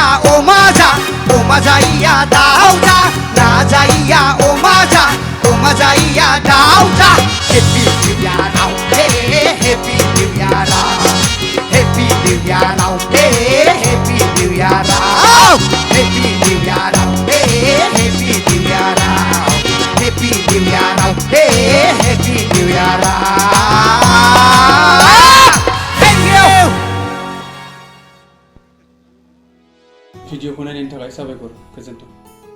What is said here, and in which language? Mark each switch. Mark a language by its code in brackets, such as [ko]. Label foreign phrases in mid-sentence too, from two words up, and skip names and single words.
[en] Mazaya dauza Nazaya Mazaya dauza Happy New Year Happy New Year Happy New Year Happy New Year Happy New Year Happy New Year Happy New Year Happy New Year Thank you [brx] भिडिअखौ नायनायनि थाखाय साबायखर गोजोन्थों।